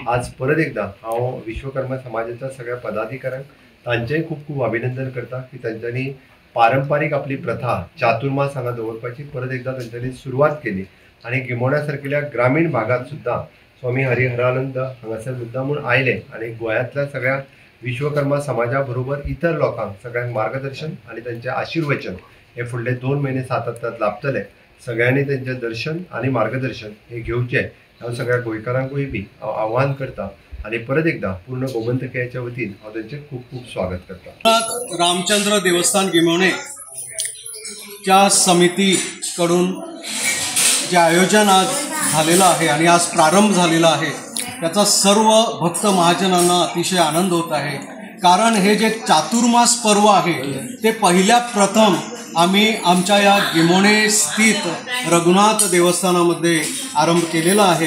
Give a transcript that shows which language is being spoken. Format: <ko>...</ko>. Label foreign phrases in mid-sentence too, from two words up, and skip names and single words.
<kok>आज परत एकदा हांव विश्वकर्मा समाजाच्या सगळ्या पदाधिकाऱ्यांक तांचेय खूप खूप अभिनंदन करता की तांच्यांनी पारंपारीक आपली प्रथा चातुर्मास हांगा दवरपाची परत एकदा तांच्यांनी सुरवात केली आणि गिमोण्या सारकिल्या ग्रामीण भागात सुद्धा स्वामी हरिहरानंद हांगासर मुद्दामून आयले आणि गोंयांतल्या सगळ्या विश्वकर्मा समाजा बरोबर इतर लोकांक सगळ्यांक मार्गदर्शन आणि त्यांचे आशीर्वचन हे फुडले 2 महिने सातत्यात लाभतले। सगळ्यांनी त्यांचे दर्शन आणि मार्गदर्शन हे घेवचे हांव सगळ्या गोंयकारांकूय बी आव्हान करता आणि परत एकदा पूर्ण गोमंतकाच्या वतीन हांव त्यांचे खूप खूप स्वागत करता।</kok> <mr>रामचंद्र देवस्थान गिमोणे च्या समितीकडून जे आयोजन आज झालेलं आहे आणि आज प्रारंभ झालेला आहे त्याचा सर्व भक्त महाजनांना अतिशय आनंद होत आहे। कारण हे जे चातुर्मास पर्व आहे ते पहिल्या प्रथम आम्ही आमच्या या गिमोणे स्थित रघुनाथ देवस्थानामध्ये आरंभ केलेला आहे।</mr>